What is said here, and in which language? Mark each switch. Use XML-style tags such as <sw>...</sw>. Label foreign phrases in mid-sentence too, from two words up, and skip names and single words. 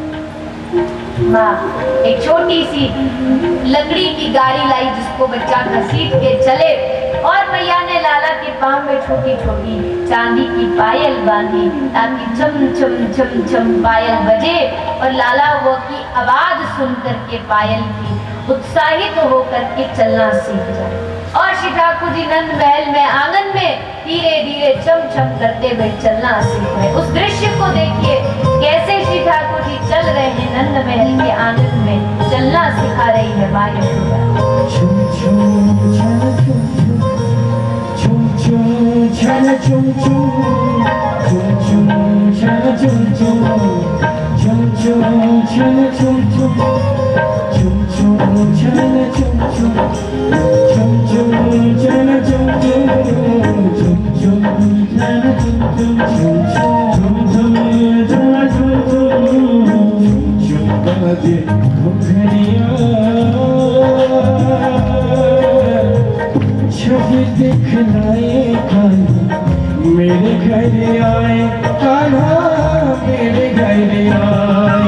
<hi>माँ एक छोटी सी लकड़ी की गाड़ी लाई जिसको बच्चा घसीट के चले, और मैया ने लाला के पाँव में छोटी छोटी चांदी की पायल बांधी ताकि चम चम चम चम पायल बजे और लाला वो की आवाज सुन करके पायल की उत्साहित होकर के चलना सीख जाए। और श्री ठाकुर जी नंद महल में आंगन में धीरे धीरे चम चम करते हुए चलना सीख रहे। उस दृश्य को देखिए कैसे श्री ठाकुर जी चल रहे हैं, नंद महल के आंगन में चलना सिखा रही है माँ यशोदा। Chum chum chana chum chum chum chum chana chum chum chum chana chum chum chana chum chum chana chum chana chum chana छवि दिखलाए कान्हा मेरे घर आए, कान्हा मेरे घर आए।</hi>